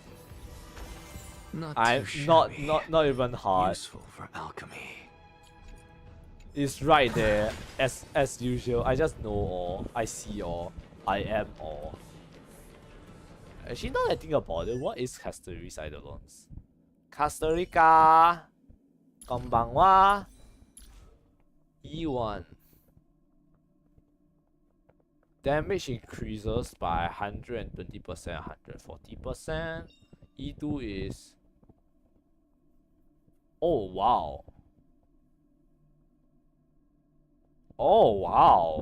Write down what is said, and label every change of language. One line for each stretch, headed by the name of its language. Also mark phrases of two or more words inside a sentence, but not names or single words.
English: I'm not even hard. Useful for alchemy. It's right there, as usual. I just know all. I see all. I am all. Actually, now that I think about it, what is Castori's Eidolons? Castorica! Konbanwa! E1. Damage increases by 120%, 140%. E2 is... Oh, wow. Oh, wow.